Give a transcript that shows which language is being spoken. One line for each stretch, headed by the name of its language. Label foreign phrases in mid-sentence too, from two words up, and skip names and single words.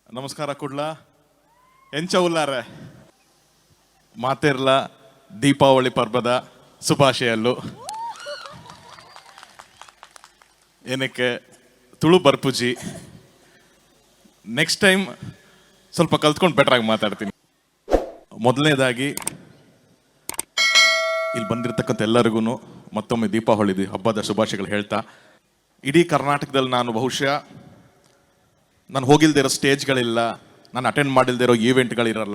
Tulu: ನಮಸ್ಕಾರ ಕೊಡ್ಲಾ ಎಂಚ ಉಲ್ಲಾರೆ ಮಾತಿರ್ಲ ದೀಪಾವಳಿ ಪರ್ವದ ಶುಭಾಶಯಲ್ಲು ಏನಕ್ಕೆ ತುಳು ಬರ್ಪುಜಿ
English: next time
Kannada: ಸ್ವಲ್ಪ ಕಲ್ತ್ಕೊಂಡು ಬೆಟ್ರಾಗಿ ಮಾತಾಡ್ತೀನಿ. ಮೊದಲನೇದಾಗಿ ಇಲ್ಲಿ ಬಂದಿರತಕ್ಕಂಥ ಎಲ್ಲರಿಗೂ ಮತ್ತೊಮ್ಮೆ ದೀಪಾವಳಿ ಹಬ್ಬದ ಶುಭಾಶಯಗಳು ಹೇಳ್ತಾ, ಇಡೀ ಕರ್ನಾಟಕದಲ್ಲಿ ನಾನು ಬಹುಶಃ ನಾನು ಹೋಗಿಲ್ದೇ ಇರೋ ಸ್ಟೇಜ್ಗಳಿಲ್ಲ, ನಾನು ಅಟೆಂಡ್ ಮಾಡಿಲ್ದೇ ಇರೋ ಈವೆಂಟ್ಗಳಿರಲ್ಲ.